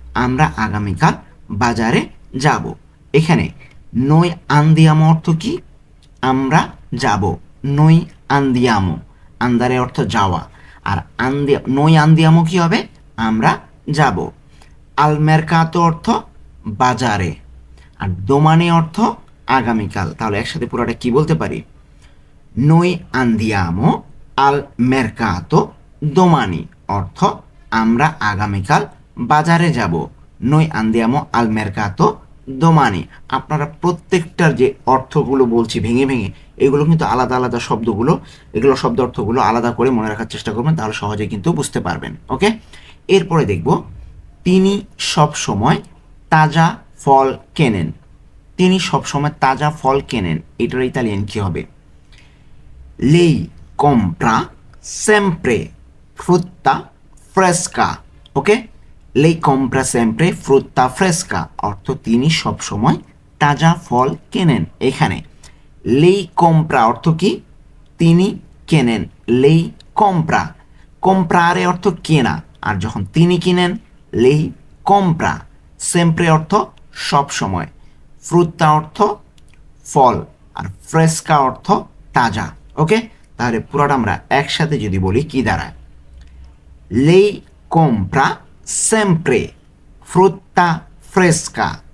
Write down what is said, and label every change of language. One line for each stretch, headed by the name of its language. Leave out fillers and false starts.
Bangla: আমরা আগামীকাল বাজারে যাব। এখানে
Italian: noi andiamo
Bangla: অর্থ কি? আমরা যাব।
Italian: noi andiamo,
Bangla: আন্দারে অর্থ যাওয়া। আর noi andiamo কি হবে? আমরা যাব।
Italian: al mercato
Bangla: অর্থ বাজারে। আর domani অর্থ আগামীকাল। তাহলে একসাথে পুরোটা কি বলতে পারি?
Italian: noi andiamo al mercato domani
Bangla: অর্থ আমরা আগামীকাল বাজারে যাব।
Italian: noi andiamo al mercato domani।
Bangla: আপনারা প্রত্যেকটার যে অর্থগুলো বলছি ভেঙে ভেঙে, এগুলো কিন্তু আলাদা আলাদা শব্দগুলো, এগুলো শব্দ অর্থগুলো আলাদা করে মনে রাখার চেষ্টা করবেন, তাহলে সহজে কিন্তু বুঝতে পারবেন, ওকে? এরপরে দেখব তিনি সব সময় তাজা ফল কেনেন। তিনি সবসময় তাজা ফল কেনেন, এটার ইতালিয়ান কি হবে?
Italian: lei compra sempre frutta fresca।
Bangla: ওকে,
Italian: lei compra sempre frutta fresca
Bangla: অর্থ তিনি সবসময় তাজা ফল কেনেন। এখানে
Italian: lei compra
Bangla: অর্থ কি? তিনি কেনেন।
Italian: lei compra,
Bangla: comprare অর্থ কেনা। আর যখন তিনি কিনেন
Italian: lei compra।
Bangla: sempre অর্থ সবসময়। ফ্রুত্তা অর্থ ফল, আর ফ্রেস্কা অর্থ তাজা, ওকে? তাহলে পুরোটা আমরা একসাথে যদি বলি কি দাঁড়ায়?
Italian: lei compra sempre frutta fresca।